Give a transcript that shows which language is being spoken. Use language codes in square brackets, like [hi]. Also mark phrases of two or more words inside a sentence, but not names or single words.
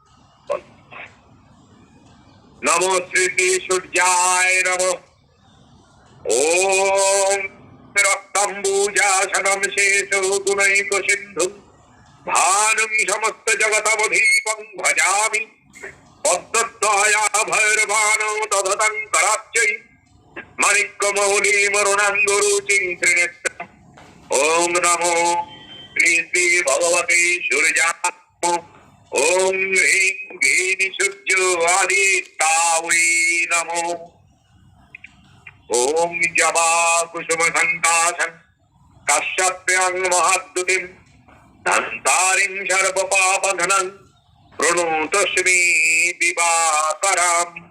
[sa] নমো শ্রী শ্রী সূর্যায় নমঃ। ওম রক্তম্বুজাসনম শেষো গুণৈক সিন্ধু ভানুং সমস্ত জগতবধীপং ভজামি পদ্মদ্বয়া ভৈরবাণো দধতং করাচ্যৈ মাণিক্যমৌলিমরুণাঙ্গরুচিং ত্রিনেত্রम्। ওম নমো শ্রী শ্রী ভগবতে সূর্যায়। ওম হ্রিং ঘৃণি সূর্য আদিত্যায় নমো। ওম জবা কুসুম সন্তাসন কাশ্যপ্যাং মহাদ্যুতিম ধন্তারিং সর্ব পাপঘ্নং প্রণতস্মি দিবাকরাম।